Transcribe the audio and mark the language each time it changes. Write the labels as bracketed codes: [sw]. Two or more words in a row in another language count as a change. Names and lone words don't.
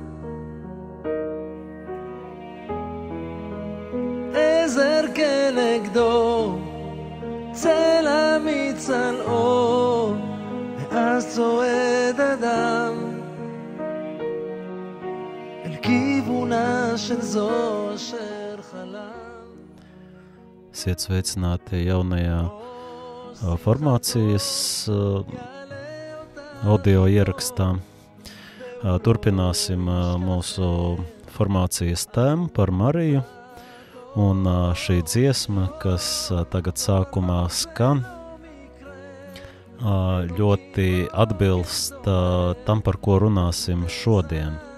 [he] עזר כנגדו צל מצלעו, ואז צועד אדם אל כיוונה של זו אשר חלם. [lv] Esiet sveicināti jaunajā formācijas audio ierakstā. Turpināsim mūsu formācijas tēmu par Mariju, un šī dziesma, kas tagad sākumā skan, ļoti atbilst tam, par ko runāsim šodien.